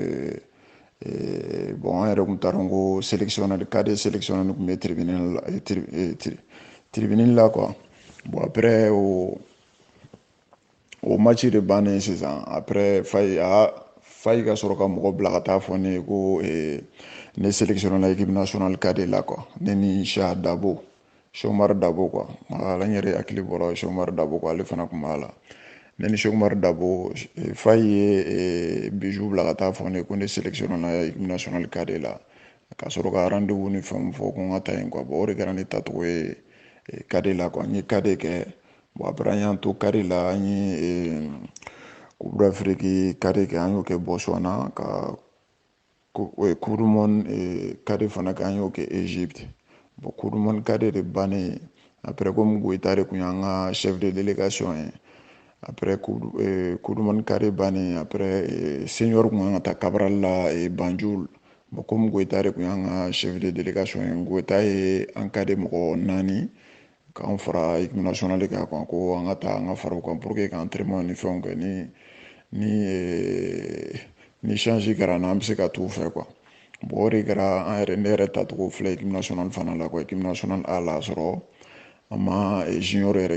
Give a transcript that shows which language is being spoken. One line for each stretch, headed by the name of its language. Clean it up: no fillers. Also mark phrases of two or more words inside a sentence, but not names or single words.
Bambara: bon an yɛrɛ kun taara n ko
French: sélectionneur cadet sélectionneur
Bambara: kun bɛ tribune la
French: quoi bon après
Bambara: o match de bannen sisan après Fayi ka sɔrɔ ka mɔgɔ bila ka taa fɔ ne ye ko ne sélectionné la
French: équipe nationale cadet
Bambara: la quoi ne ni Cheikh Dabo Cheikh Dabo
French: quoi voilà
Bambara: n yɛrɛ hakili bɔra Cheikh Dabo quoi ale fana kun b'a la ne ni Cheikh Dabo Fayi ye bijou bila ka taa fɔ ne ko ne sélectionné la
French: équipe nationale cadet
Bambara: la ka sɔrɔ ka rendez-vous ni fɛnw fɔ ko n ka taa yen
French: quoi bon
Bambara: o de kɛra ne tacogo ye cadet la quoi n ye cadet kɛ
French: bon après
Bambara: an y'an to cadet la an ye Coupe d'Afrique cadet kɛ an y'o kɛ Botswana ka Coupe du monde cadet fana kɛ an y'o kɛ Égypte bon Coupe du monde cadet de bannen
French: après comme
Bambara: Goïta de kun y'an ka
French: chef de délégation
Bambara: ye après Coupe du monde cadet bannen après senior kun kan ka taa Cabral la Banjul
French: bon comme
Bambara: Goïta de kun y'an ka
French: chef de délégation
Bambara: ye Goïta ye an cadet mɔgɔ 4 k'an fara
French: équipe nationale
Bambara: kan quoi ko an ka taa an ka fara u kan
French: pour que
Bambara: ka entraînement ni fɛnw kɛ ni change kɛra n'an bɛ se ka t'u fɛ
French: quoi bon
Bambara: o de kɛra ne yɛrɛ tacogo filɛ
French: équipe nationale
Bambara: fana la
French: quoi équipe nationale A
Bambara: la sɔrɔ an ma junior yɛrɛ